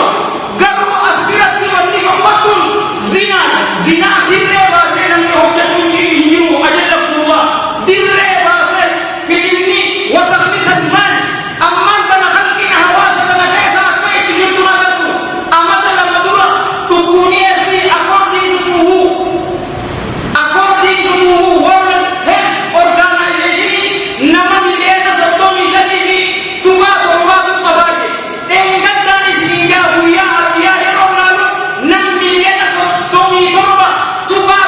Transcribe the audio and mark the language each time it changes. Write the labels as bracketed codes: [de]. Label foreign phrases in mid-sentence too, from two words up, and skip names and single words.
[om] Garuu as biratti wanni tokkottuun zinaa. Zinaa dirree baasee namni hojjetu hin jiru ajallatummaa. Dirree baasee fidinni wasaqni salmaan ammaan kana halkina hawaasa kana keessa akka itti jirtu agartu. Amata lama dura dhukkubni eessii [en] according to who? According to who? [om] World Health Organization nama miliyoona 35 tuqaa torbaatu qabaate. Eengadaan isin guyyaa arbiyaa yeroo laalu nam miliyoona 37